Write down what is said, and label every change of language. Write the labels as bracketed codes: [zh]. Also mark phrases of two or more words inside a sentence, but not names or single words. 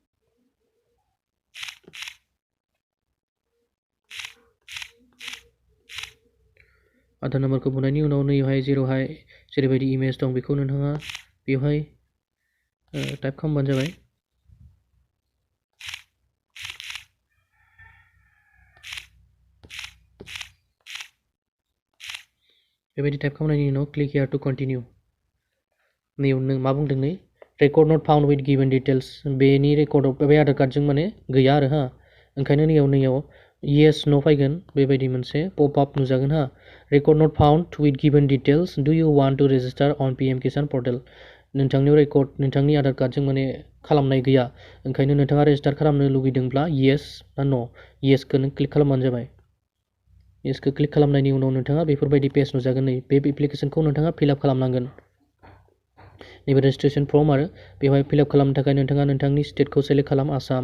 [brx] आधार नाम्बारखौ बुनायनि उनाव नैहाय जेरैबायदि इमेज दं बेखौ नोंथाङा बेवहाय टाइप खालामबानो जाबाय। बेबायदि टाइप खालामनायनि उनाव [en] click here to continue. [brx] नैयाव नों मा बुंदों नै [en] record not found with given details. [brx] बेनि रेकर्डआव बे आधार कार्डजों माने गैया आरो ओंखायनो नैयाव [en] yes no [brx] फैगोन। बेबायदि मोनसे [en] pop up [brx] नुजागोन [en] record not found with given details, do you want to register on PM Kisan portal. [brx] नोंथांनि आधार कार्डजों माने खालामनाय गैया, ओंखायनो नोंथाङा रेजिस्टार खालामनो लुगैदोंब्ला येस ना न', येसखौ नों क्लिक खालामबानो जाबाय। येसखौ क्लिक खालामनायनि उनाव नोंथाङा बेफोरबायदि पेज नुजागोन। नै बे एप्लिकेसनखौ नोंथाङा फिलआप खालामनांगोन। नैबे [en] registration form [brx] आरो बेवहाय फिलआप खालामनो थाखाय नोंथाङा नोंथांनि स्टेटखौ सेलेक्ट खालाम, आसाम।